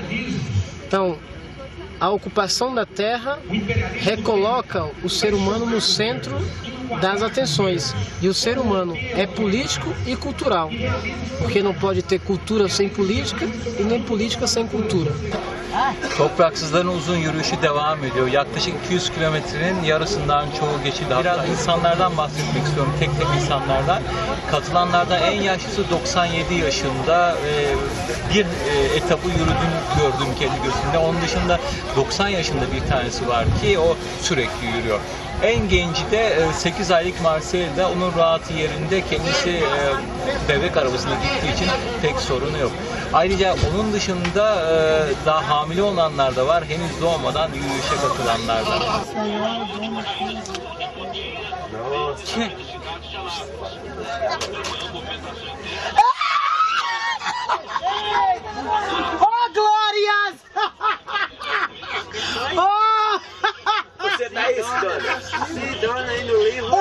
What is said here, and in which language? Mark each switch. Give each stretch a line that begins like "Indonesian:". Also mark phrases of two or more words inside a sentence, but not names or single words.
Portuguese: Então, a ocupação da terra recoloca o ser humano no centro das atenções. E o ser humano é político e cultural, porque não pode ter cultura sem política e nem política sem cultura.
Turkish: Topraksızların uzun yürüyüşü devam ediyor. Yaklaşık 200 kilometrenin yarısından çoğu geçildi. Biraz insanlardan bahsetmek istiyorum, tek insanlardan. Katılanlardan en yaşlısı 97 yaşında. Bir etabı yürüdüğünü gördüm kendi gözümde. Onun dışında 90 yaşında bir tanesi var ki o sürekli yürüyor. En genci de 8 aylık Marcel'de, onun rahatı yerinde, kendisi bebek arabasına gittiği için pek sorunu yok. Ayrıca onun dışında daha hamile olanlar da var, henüz doğmadan yürüyüşe katılanlar da.
Portuguese: Oh, glórias! Oh! Você tá isso, dona? Sim, dona, aí no livro.